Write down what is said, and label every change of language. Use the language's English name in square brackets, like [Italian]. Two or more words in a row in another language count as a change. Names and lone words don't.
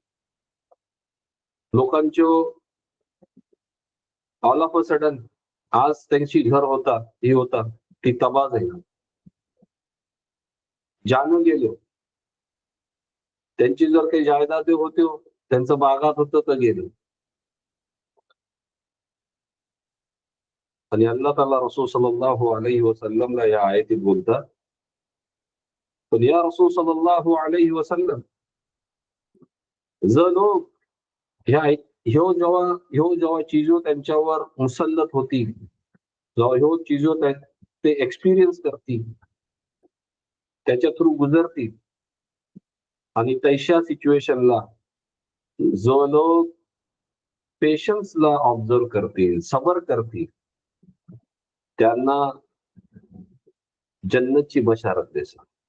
[Marathi] लोकांचे [English] all of a sudden [Marathi] आज त्यांची घर होता ही होता ती तबाह झाली, जाणून गेलो. त्यांची जर काही जायदादे होते, त्यांचं बागात होतं तर गेलं. आणि अल्लाह ताला रसूल [Arabic] صلى الله عليه وسلم [Marathi] या आयतीत बोलतात पण या रसूल [Arabic] صلى الله عليه وسلم, [Marathi] जर लोक ह्यो जेव्हा चीजो त्यांच्यावर मुसल्लत होतील, जेव्हा ह्यो चीजो ते एक्सपिरियन्स करतील, त्याच्या थ्रू गुजरतील, आणि तैशा सिच्युएशनला जो लोक पेशन्सला ऑब्झर्व करतील, सबर करतील, त्यांना जन्नतची बशारत देसा.